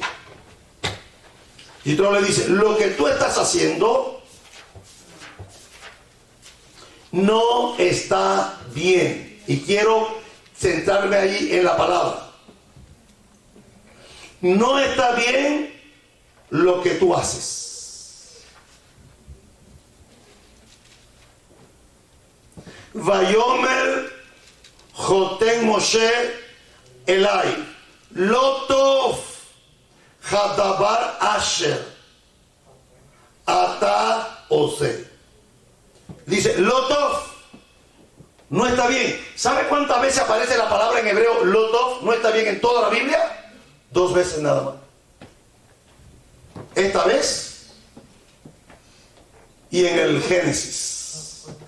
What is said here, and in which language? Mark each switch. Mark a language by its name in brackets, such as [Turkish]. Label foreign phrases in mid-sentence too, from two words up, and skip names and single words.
[Spanish] Yitro le dice, lo que tú estás haciendo no está bien. Y quiero centrarme ahí en la palabra. No está bien lo que tú haces. [Hebrew] ויאמר חותן משה אליו לא טוב הדבר אשר אתה עושה. [Spanish] Dice, Lotov, no está bien. ¿Sabe cuántas veces aparece la palabra en hebreo Lotov? No está bien en toda la Biblia. 2 veces nada más. Esta vez y en el Génesis.